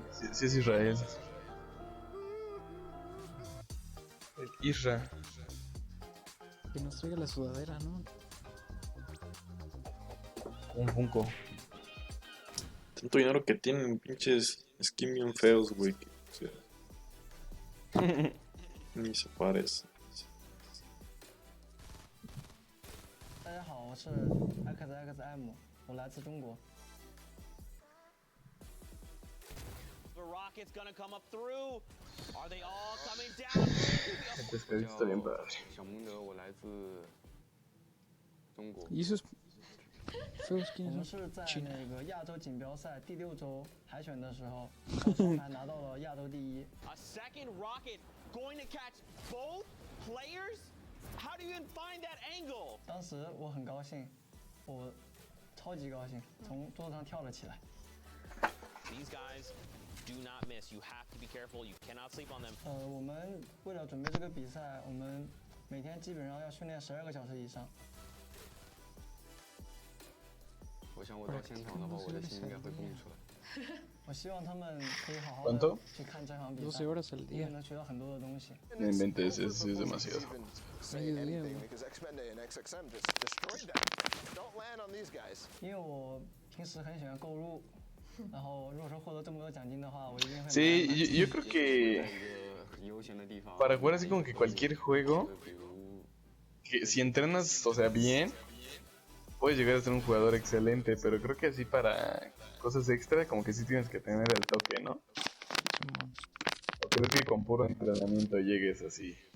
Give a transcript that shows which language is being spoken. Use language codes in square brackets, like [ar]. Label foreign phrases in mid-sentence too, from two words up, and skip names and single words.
[es] Sí es Israel. El Isra. Que nos traiga la sudadera, ¿no? Un Funko. Tanto dinero que tienen, pinches skins bien feos, güey. O sea, ni se parece. [zh] 大家好，我是 XXM， 我来自中国。 [en] The rocket's gonna come up through. Are they all coming down? [es] El pescadito está bien padre. [zh] 小蒙德，我来自中国。 [es] ¿Y esos feos [zh] 我 [es] quiénes [zh] 们 [es] son? [zh] 是在那个亚洲锦标赛第6周海选的时候，上双排拿到了亚洲第1。 [en] A second rocket going to catch both players? How do you even find that angle? [zh] 当时我很高兴，我超级高兴，从桌子上跳了起来。 [en] These guys do not miss. You have to be careful. You cannot sleep on them. [zh] 我们为了准备这个比赛，我们每天基本上要训练12个小时以上。我想我到现场的话，我的心应该会蹦出来。我希望他们可以好好 [es] ¿Cuánto? [zh] 的去看这场比赛， [es] 12 horas al [zh] 因为 [es] día. [zh] 能学到很多的东西。 [es] No inventes, eso es demasiado. Mediodía, güey. [zh] 因为我平时很喜欢购入，然后如果说获得这么多奖金的话，我一定会。 [es] Sí, yo creo que para jugar así como que cualquier juego, que si entrenas, o sea, bien, puedes llegar a ser un jugador excelente, pero creo que así para cosas extra, como que sí tienes que tener el toque, ¿no? O creo que con puro entrenamiento llegues así.